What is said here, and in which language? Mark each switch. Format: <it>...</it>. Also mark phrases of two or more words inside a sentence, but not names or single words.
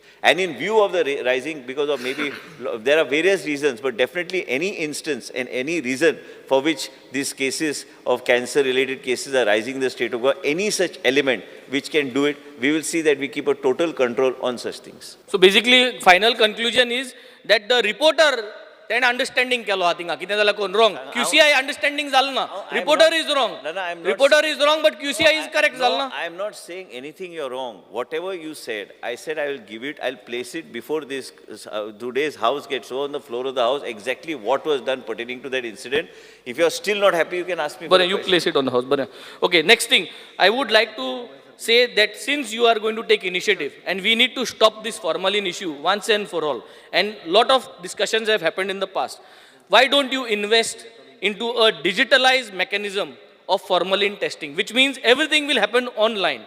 <en>And in view of the rising, because of maybe, there are various reasons, but definitely any instance and any reason for which these cases of cancer-related cases are rising in the state of Goa, any such element which can do it, we will see that we keep a total control on such things. So basically, final conclusion is that the reporter then understanding</en> <kok>केलो हा थिंगा कितें जाल्यार कोण</kok> <en>wrong.</en> <kok>QCI understanding जालो ना.</kok> <en>Reporter is wrong. Reporter is wrong, but QCI is correct</en> <kok>जालो ना.</kok> <en>I am not saying anything you're wrong. Whatever you said, I said I will give it. I'll place it before this today's house gets over on the floor of the house. Exactly what was done pertaining to that incident. If you're still not happy, you can ask me. But you place it on the house. But okay, next thing I would like to say that since you are going to take initiative and we need to stop this formalin issue once and for all, and lot of discussions have happened in the past, why don't you invest into a digitalized mechanism of formalin testing, which means everything will happen online.</en>